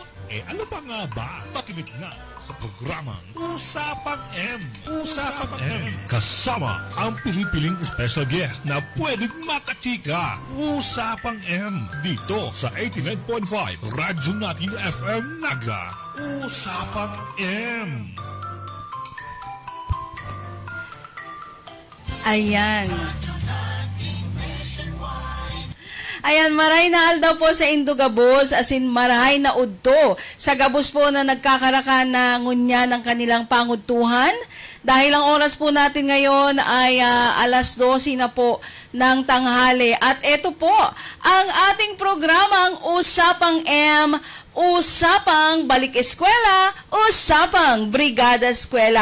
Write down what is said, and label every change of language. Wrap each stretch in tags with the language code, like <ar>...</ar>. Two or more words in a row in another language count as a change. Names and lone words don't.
<tl>Ano pa nga ba? Makinig na sa programang Usapang M. Usapang M. Kasama ang pinipiling</tl> <en>special guest</en> <tl>na pwedeng makachika. Usapang M. Dito sa 89.5 Radyo Natin FM Naga. Usapang M. Ayan.</tl> <bik>Ayan, maray na aldaw po sa Indogabos,</bik> <en>as in</en> <bik>maray na udto. Sa gabos po na nagkakaraka na ngunya ng kanilang pangutuhan.</bik> <tl>Dahil ang oras po natin ngayon ay alas 12 na po ng tanghali. At ito po, ang ating programang Usapang M, Usapang Balik Eskwela, Usapang Brigada Eskwela.</tl>